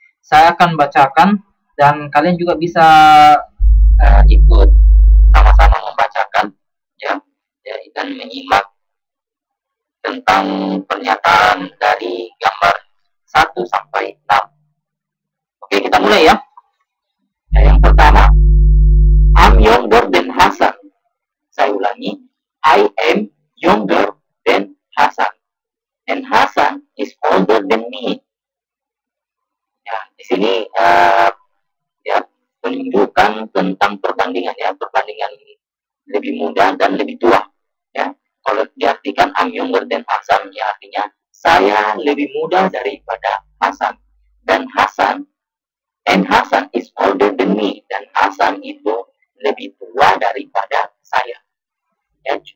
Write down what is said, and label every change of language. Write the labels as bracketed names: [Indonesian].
[Indonesian] Saya akan bacakan dan kalian juga bisa ikut sama-sama membacakan, ya, dan menyimak tentang pernyataan dari gambar 1 sampai 6. Oke, kita mulai, ya. Yang pertama, [English] I'm younger than Hasan. [Indonesian] Saya ulangi, [English] I am younger than Hasan, and Hasan is older than me. [Indonesian] sini ya menunjukkan tentang perbandingan ya, perbandingan lebih muda dan lebih tua ya. Kalau diartikan [English] I'm younger than Hasan, [Indonesian] ya artinya saya lebih muda daripada Hasan, dan [English] Hasan is older than me, [Indonesian] dan Hasan itu lebih tua daripada saya ya.